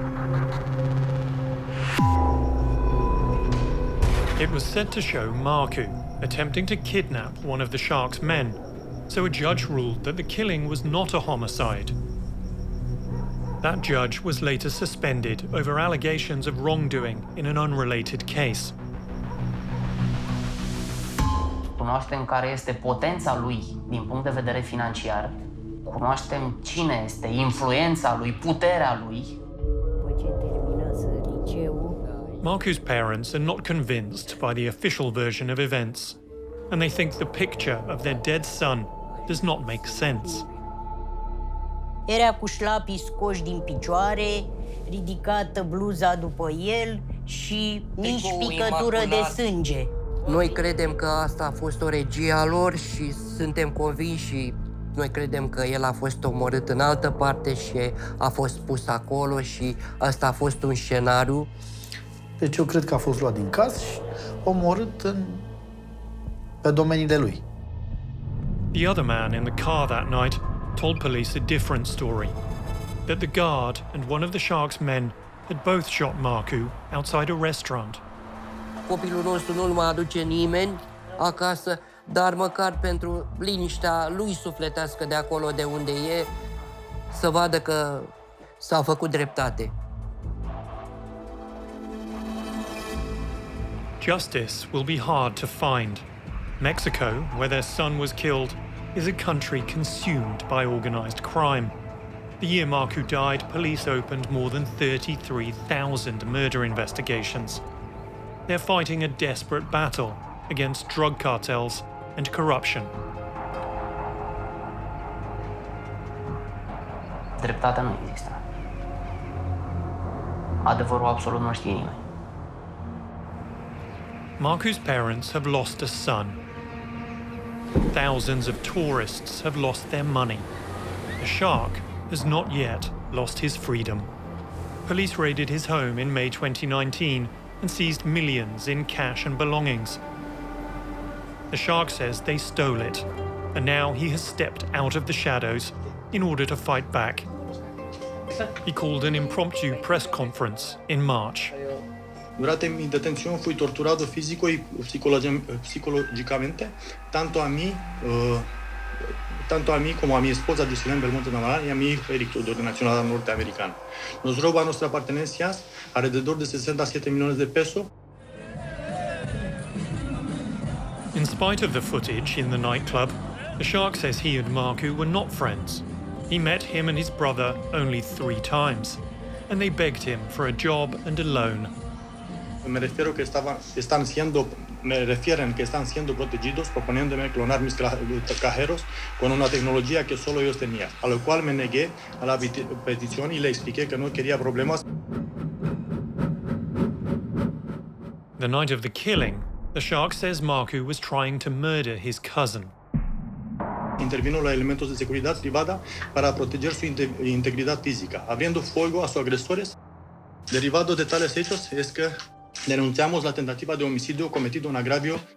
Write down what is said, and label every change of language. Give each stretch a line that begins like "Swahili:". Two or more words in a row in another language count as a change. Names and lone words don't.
English: It was said to show Marcu attempting to kidnap one of the Sharks' men, so a judge ruled that the killing was not a homicide. That judge was later suspended over allegations of wrongdoing in an unrelated case.
Romanian: Cunoaștem care este potența lui din punct de vedere financiar, cunoaștem cine este, influența lui, puterea lui.
English: Marcu's parents are not convinced by the official version of events, and they think the picture of their dead son does not make sense.
Romanian: Era cu șlapii scoși din picioare, ridicată bluza după el și nici picătură de sânge. Noi credem că asta a fost o regie a lor și suntem convinși și noi credem că el a fost omorât în altă parte și a fost pus acolo și asta a fost un scenariu. Deci eu cred că a fost luat din caz și omorât pe domeniile lui.
English: The other man in the car that night told police a different story, that the guard and one of the Sharks' men had both shot Marcu outside a restaurant.
Romanian: Copilul nostru nu-l mai aduce nimeni acasă, dar măcar pentru liniștea lui sufletească de acolo de unde e, să vadă că s-a făcut dreptate.
English: Justice will be hard to find. Mexico, where their son was killed, is a country consumed by organised crime. The year Marcu died, police opened more than 33,000 murder investigations. They're fighting a desperate battle against drug cartels and corruption.
Romanian: Dreptatea nu există. Adevărul absolut nu știe nimeni.
English: Marcu's parents have lost a son. Thousands of tourists have lost their money. The Shark has not yet lost his freedom. Police raided his home in May 2019 and seized millions in cash and belongings. The Shark says they stole it, and now he has stepped out of the shadows in order to fight back. He called an impromptu press conference in March.
Spanish: Durante mi
Italian: detenzione fui torturato
Spanish: fisico e psicologicamente, tanto a mí como a mi esposa Jocelyn Belmonte Navarra y a mi hijo Eric Tudor, de nacionalidad norteamericana. Nos roba nuestras pertenencias, alrededor de 67 millones de pesos.
English: In In spite of the footage in the nightclub, the shark says he and Marku were not friends. He met him and his brother only 3 times, and they begged him for a job and a loan.
Spanish: Me refieren que están siendo protegidos proponiéndome clonar mis cajeros con una tecnología que solo ellos tenían, a lo cual me negué a la petición y le expliqué que no quería problemas.
English: The night of the killing, the shark says Marku was trying to murder his cousin.
Spanish: Intervino los elementos de seguridad privada para proteger su integridad física, abriendo fuego a sus agresores. Derivado de tales hechos es que denunciamos la tentativa de homicidio cometido en agravio.